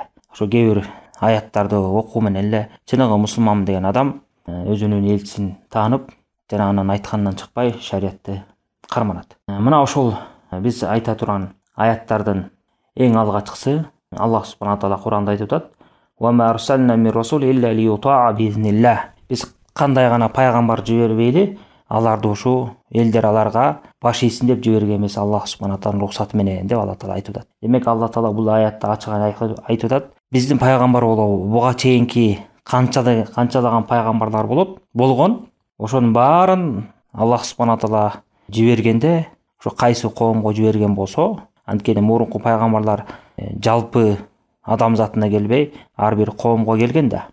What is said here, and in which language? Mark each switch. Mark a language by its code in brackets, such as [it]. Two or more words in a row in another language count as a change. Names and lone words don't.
[ky] Ошо кээ бир аяттарды окуу менен эле чыныгы мусулман деген адам өзүнүн элчисин таанып, жана анын айтканынан чыкпай шариятты карманат. Мына ошол биз айта турган аяттардын эң алгачкысы Аллах субхана таала Куранда айтып атат: [ar] "وما أرسلنا من رسول إلا ليطاع بإذن الله". [ky] Биз кандай гана пайгамбар жибербейли, аларды ушу элдер аларга баш ийсин деп жибергенбиз Аллах субхана тааланын рухсаты менен деп Алла таала айтып атат. Демек Алла таала бул аятта ачык айтып атат: биздин пайгамбар болобу, буга чейинки канчалаган пайгамбарлар болгон, ошонун баарын Аллах субхана таала жибергенде ошо кайсы коомго жиберген болсо, анткени мурунку пайгамбарлар жалпы адамзатына келбей, ар бир коомго келген да.